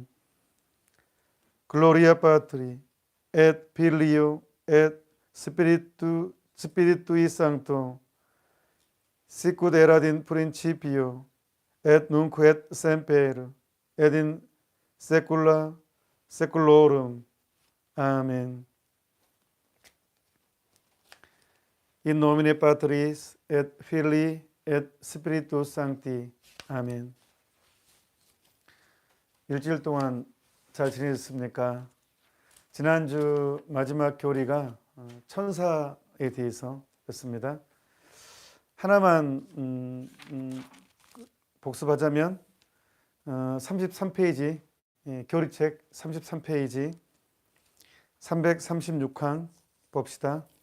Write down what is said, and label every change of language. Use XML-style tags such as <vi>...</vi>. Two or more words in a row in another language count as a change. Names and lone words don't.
<la>Gloria Patri, et Filio, et Spiritui Sancto, sicut erat in principio, et nunc et semper, et in saecula saeculorum. Amen. In nomine Patris et Filii et Spiritus Sancti.</la> <ko>아멘. 일주일 동안 잘 지내셨습니까? 지난주 마지막 교리가 천사에 대해서 였습니다. 하나만 복습하자면 33페이지, 교리책 33페이지 336항 봅시다.</ko>